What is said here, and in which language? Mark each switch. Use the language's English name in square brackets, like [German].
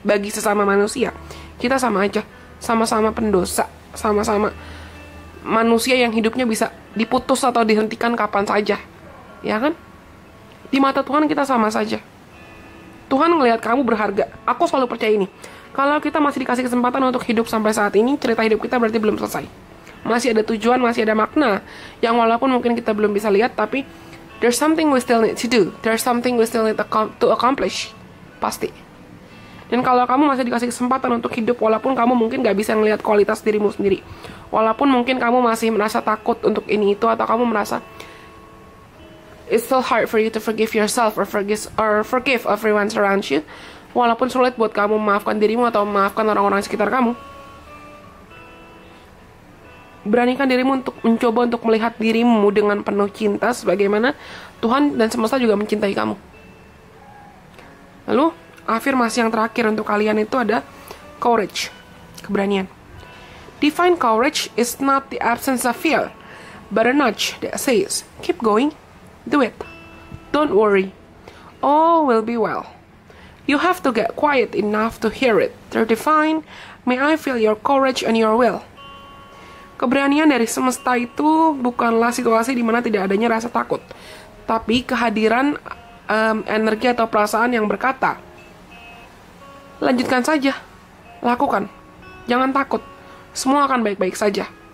[Indonesian] Bagi sesama manusia, kita sama aja, sama-sama pendosa, sama-sama manusia yang hidupnya bisa diputus atau dihentikan kapan saja. Ya kan? Di mata Tuhan kita sama saja. Tuhan ngelihat kamu berharga. Aku selalu percaya ini. Kalau kita masih dikasih kesempatan untuk hidup sampai saat ini, cerita hidup kita berarti belum selesai. Masih ada tujuan, masih ada makna. Yang walaupun mungkin kita belum bisa lihat, tapi [English] there's something we still need to do. There's something we still need to accomplish. [Indonesian] Pasti. Dan kalau kamu masih dikasih kesempatan untuk hidup, walaupun kamu mungkin gak bisa ngelihat kualitas dirimu sendiri. Walaupun mungkin kamu masih merasa takut untuk ini itu, atau kamu merasa [English] it's so hard for you to forgive yourself or forgive everyone around you. [Indonesian] Walaupun sulit buat kamu memaafkan dirimu atau memaafkan orang-orang sekitar kamu, beranikan dirimu untuk mencoba untuk melihat dirimu dengan penuh cinta sebagaimana Tuhan dan semesta juga mencintai kamu. Lalu, afirmasi yang terakhir untuk kalian itu ada courage, keberanian. [English] Define courage is not the absence of fear, but a nudge that says, keep going, do it, don't worry, all will be well. You have to get quiet enough to hear it. To define, may I feel your courage and your will. [Indonesian] Keberanian dari semesta itu bukanlah situasi di mana tidak adanya rasa takut, tapi kehadiran energi atau perasaan yang berkata, lanjutkan saja, lakukan, jangan takut, semua akan baik-baik saja.